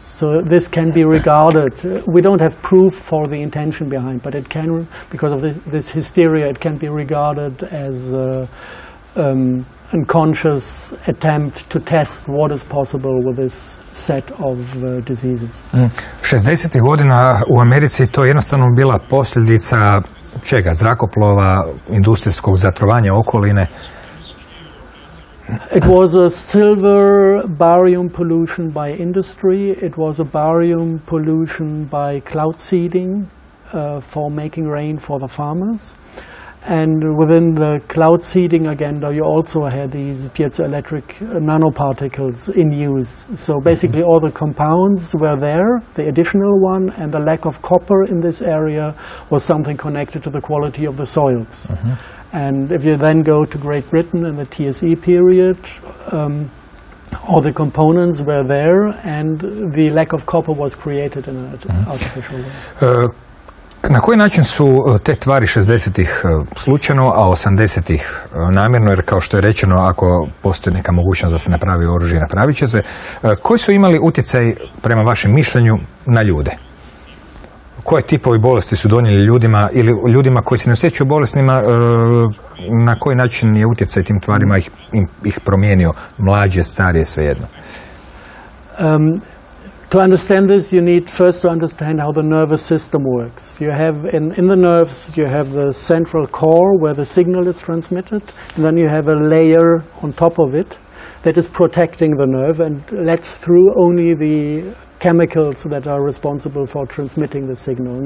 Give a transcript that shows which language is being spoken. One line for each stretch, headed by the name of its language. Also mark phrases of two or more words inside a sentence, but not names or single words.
English: So this can be regarded, we don't have proof for the intention behind, but it can, because of this hysteria, it can be regarded as an unconscious attempt to test what is possible with this set of diseases.
Croatian: 60. godina u Americi to je jednostavno bila posljedica čega? Zrakoplova, industrijskog zatrovanja okoline.
English: It was a silver barium pollution by industry. It was a barium pollution by cloud seeding for making rain for the farmers. And within the cloud seeding agenda, you also had these piezoelectric nanoparticles in use. So basically all the compounds were there, the additional one, and the lack of copper in this area was something connected to the quality of the soils. And if you then go to Great Britain in the TSE period, all the components were there and the lack of copper was created in an artificial way.
Croatian: Na koji način su te tvari 60-ih slučajno, a 80-ih namjerno, jer kao što je rečeno, ako postoji neka mogućnost da se napravi oružje, napravit će se, koji su imali utjecaj, prema vašem mišljenju, na ljude? Koje tipovi bolesti su donijeli ljudima ili ljudima koji se ne osjećaju bolesnima, na koji način je utjecaj tim tvarima ih promijenio, mlađe, starije, svejedno?
English: To understand this, you need first to understand how the nervous system works. You have in the nerves, you have the central core where the signal is transmitted, and then you have a layer on top of it that is protecting the nerve and lets through only the chemicals that are responsible for transmitting the signal.